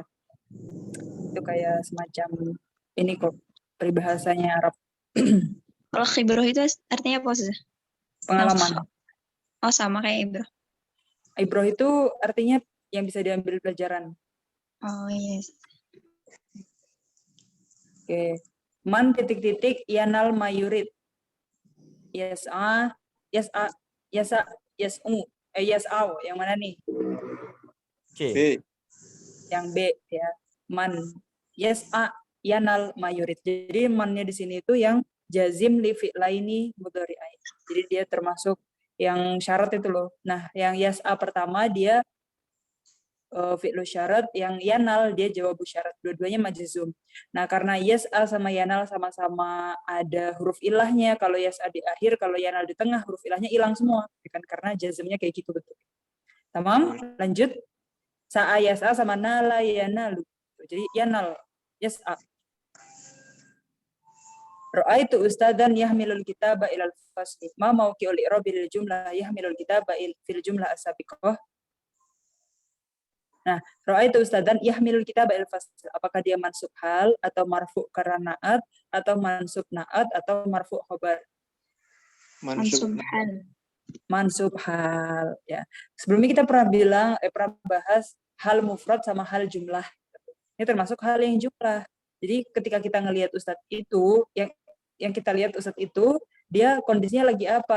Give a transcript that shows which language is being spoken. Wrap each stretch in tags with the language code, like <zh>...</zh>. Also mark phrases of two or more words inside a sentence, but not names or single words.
<id>Itu kayak semacam ini kok peribahasanya Arab. Kalau khibroh itu artinya apa sih? Pengalaman. Oh, sama kayak ibroh. Ibroh itu artinya yang bisa diambil pelajaran.</id> <en>Oh, yes.</en> <id>Oke.</id> <ar>Man titik-titik ينل ما يريد.</ar> <id>Yas'a, yang mana nih? C. B. Yang B ya.</id> <ar>من يسع ينل ما يريد.</ar> <id>Jadi mannya di sini itu yang</id> <ar>جازم لفعلين مضارعين.</ar> <id>Jadi dia termasuk yang syarat itu loh. Nah, yang yas'a pertama dia</id> <ar>فعل شرط,</ar> <id>yang yanal dia</id> <ar>جواب شرط.</ar> <id>Dua-duanya majzum. Nah, karena yas'a sama yanal sama-sama ada huruf ilahnya. Kalau yas'a di akhir, kalau yanal di tengah, huruf ilahnya hilang semua. Kan karena jazmnya kayak gitu betul. Tamam? Lanjut.</id> <ar>سعى يسعى sama نال ينال.</ar> <id>Jadi yanal, yas'a.</id> <ar>رأيت أستاذا يحمل الكتاب إلى الفصل. ما موقع إعراب جملة يحمل الكتاب في الجملة السابقة. Nah, رأيت أستاذا يحمل الكتاب إلى الفصل.</ar> <id>Apakah dia</id> <ar>منصوب حال</ar> <id>atau marfu karena na'at atau</id> <ar>منصوب نعت</ar> <id>atau</id> <ar>مرفوع خبر?</ar> <id>Mansub. Subhan.</id> <ar>منصوب حال</ar> <id>ya. Sebelumnya kita pernah bahas</id> <ar>حال مفرد</ar> <id>sama</id> <ar>حال جملة.</ar> <id>Ini termasuk hal yang jumlah. Jadi ketika kita ngelihat ustadz itu, yang kita lihat ustadz itu, dia kondisinya lagi apa?</id>